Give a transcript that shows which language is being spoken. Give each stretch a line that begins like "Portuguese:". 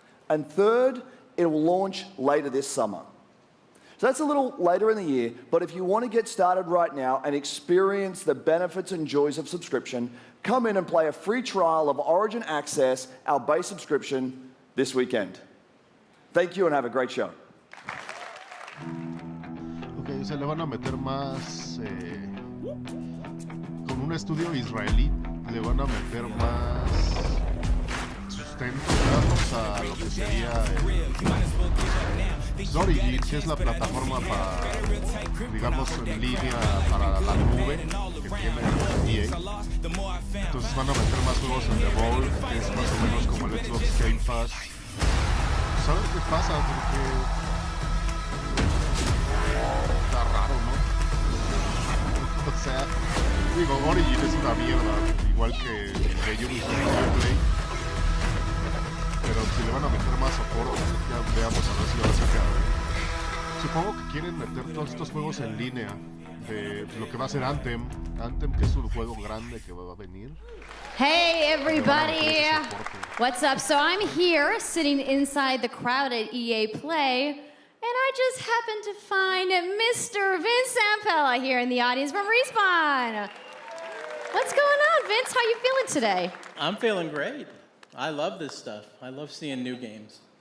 English: And third, it will launch later this summer. So that's a little later in the year, but if you want to get started right now and experience the benefits and joys of subscription, come in and play a free trial of Origin Access, our base subscription, this weekend. Thank you and have a great show.
Spanish: Ok, se le van a meter más con un estudio israelí, le van a meter más sustento, digamos, a lo que sería Origin, que es la plataforma para, digamos, en línea para la nube que tiene EA. Entonces van a meter más juegos en The Vault, que es más o menos como el Xbox Game Pass. Pues a ver qué pasa, porque está raro, ¿no? O sea, digo, Origin es una mierda, igual que Ubisoft Play. Pero si le van a meter más soporte, ya veamos a ver si lo va a sacar. Supongo que quieren meter todos estos juegos en línea de lo que va a ser Anthem, que es un juego grande que va a venir.
English: Hey everybody, what's up? So I'm here sitting inside the crowd at EA Play, and I just happened to find Mr. Vince Zampella here in the audience from Respawn. What's going on, Vince? How you feeling today? I'm feeling great. I love this stuff. I love seeing new games.